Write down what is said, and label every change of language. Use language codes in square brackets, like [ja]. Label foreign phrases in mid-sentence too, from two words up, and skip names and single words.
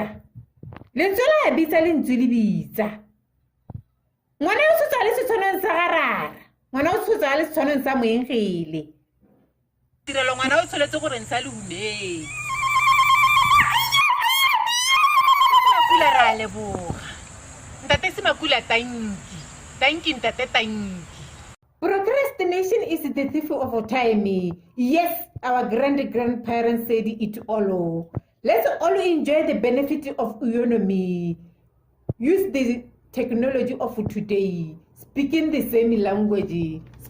[tn] Lentswe la bitsa lentswe le bitsa. Ngwana o tshotsa le setshwaneng sa garara. Ngwana o tshotsa le setshwaneng sa moengele. Tirelo ngwana o tshwanetse gore ntsha le humeng. Makula ra leboga. Ntate Semakula tanki ntate tanki. [en] Procrastination is the thief of time. Yes, our grandparents said it all. Let's all enjoy the benefit of WEOWNS. Use the technology of today. Speaking the same language.